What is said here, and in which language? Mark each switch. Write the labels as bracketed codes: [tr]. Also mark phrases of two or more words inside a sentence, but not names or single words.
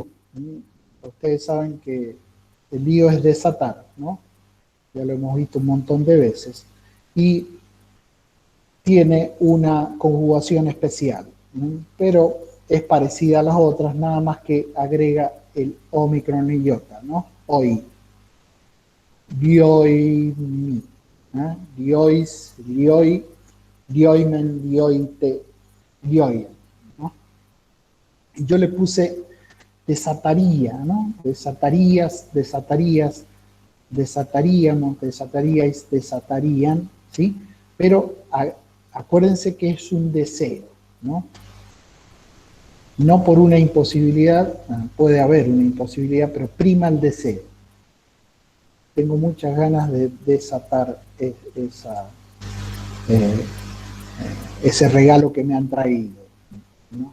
[es] Ustedes saben que el lío es desatar, ¿no? Ya lo hemos visto un montón de veces. Y tiene una conjugación especial, pero es parecida a las otras, nada más que agrega el omicron y iota, ¿no? Hoy. [el] Dioimi, diois, dioi, dioimen, dioite, dioien, ¿no? [es] Yo le puse desataría, ¿no? Desatarías, desatarías, desataríamos, desataríais, desatarían, ¿sí? Pero acuérdense que es un deseo, ¿no? No por una imposibilidad, puede haber una imposibilidad, pero prima el deseo. Tengo muchas ganas de desatar ese regalo que me han traído, ¿no?